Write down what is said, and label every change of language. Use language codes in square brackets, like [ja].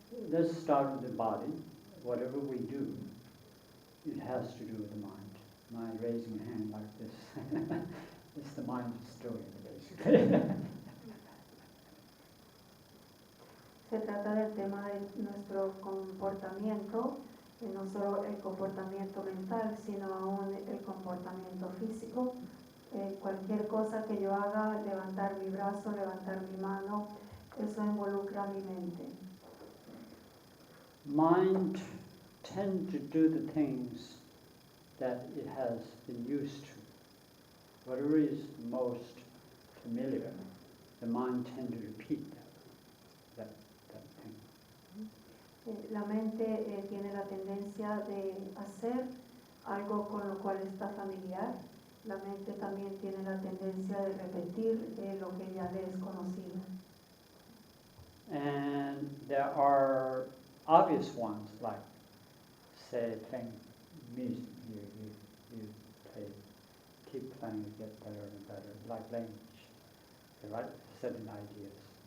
[en] Let's start with the body. Whatever we do, it has to do with the mind. My raising a hand like this, it's the mind is doing it, basically. [es] Se trata del tema de nuestro comportamiento, no solo el comportamiento mental, sino aún el comportamiento físico. Cualquier cosa que yo haga, levantar mi brazo, levantar mi mano, eso involucra mi mente. [en] Mind tends to do the things that it has been used to. whatever is most familiar, the mind tends to repeat that thing. [es] La mente tiene la tendencia de hacer algo con lo cual está familiar. La mente también tiene la tendencia de repetir lo que ya le es conocido. [en] And there are obvious ones, like, say, playing music. You play, keep playing, you get better and better, like language, right? Certain ideas.